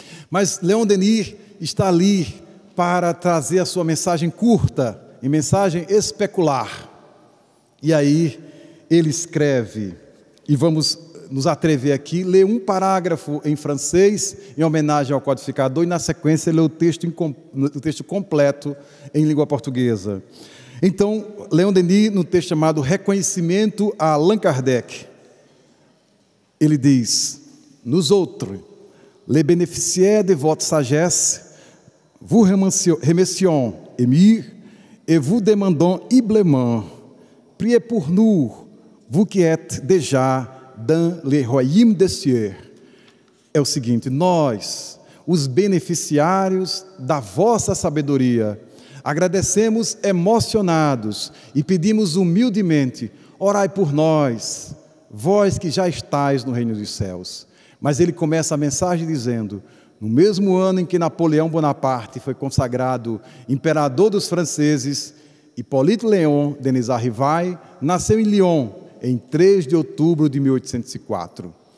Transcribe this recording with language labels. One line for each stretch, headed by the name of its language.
Portuguese: Mas Leon Denis está ali para trazer a sua mensagem curta e mensagem especular. E aí ele escreve, e vamos nos atrever aqui, ler um parágrafo em francês, em homenagem ao codificador, e na sequência ler o texto completo em língua portuguesa. Então, Leon Denis, no texto chamado Reconhecimento a Allan Kardec, ele diz:
French: nous autres, les bénéficiaires de votre sagesse, vous remercions, émir, et vous demandons humblement, priez pour nous, vous qui êtes déjà dans le royaume des cieux.
Portuguese: É o seguinte: nós, os beneficiários da vossa sabedoria, agradecemos emocionados e pedimos humildemente: orai por nós, vós que já estáis no reino dos céus. Mas ele começa a mensagem dizendo: no mesmo ano em que Napoleão Bonaparte foi consagrado imperador dos franceses, Hippolyte Léon Denis Arrivai nasceu em Lyon, em 3 de outubro de 1804.